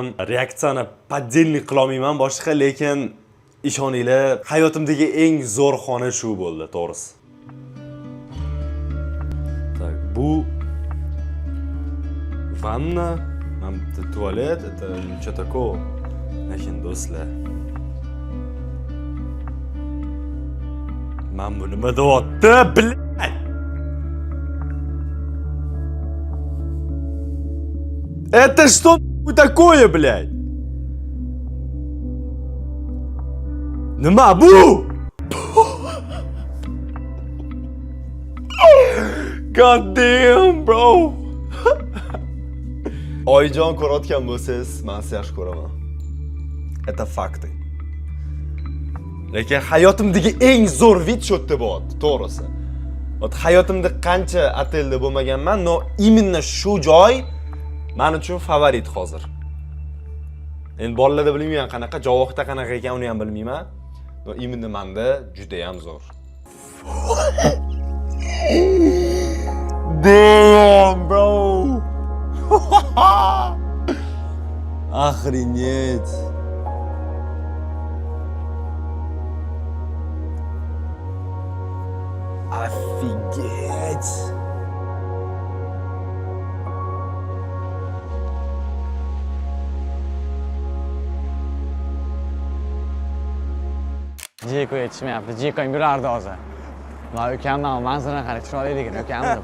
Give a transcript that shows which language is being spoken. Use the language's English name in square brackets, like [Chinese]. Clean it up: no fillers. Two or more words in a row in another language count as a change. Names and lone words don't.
[Uzbek] Reaksiyani поддельный qila olmayman boshqa, lekin ishoninglar, hayotimdagi eng zo'r xona shu bo'ldi, to'g'risi. Так, bu vanna, tualet, [Russian] это nичего такого. [Uzbek] Lekin do'stlar, men bu nima deyapti, bilay. [Russian] Это что такое, блядь? [Uzbek] Nima bu? [English] God damn, bro. [Uzbek] Oyjon ko'rayotgan bo'lsangiz, men sizni yaxshi ko'raman. [Russian] Это факты. [Uzbek] Lekin hayotimdagi eng zo'r vid shu yerda bo'ldi, to'g'risi. Ot hayotimda qancha otelda bo'lmaganman, [Russian] no именно [Uzbek] shu joy men uchun favorit hozir. Endi bolalarda bilmayman qanaqa, Javohirda qanaqa ekan, uni ham bilmayman. [Russian] Но именно [Uzbek] menda juda ham zo'r. [English] Damn, bro. [Russian] Охренеть. Офигеть. [Uzbek] Jeko yetishmayapti. Jekoing yurardi hozir. Men ukamdan manzilni qarab chiroyli ekan, ukam deb.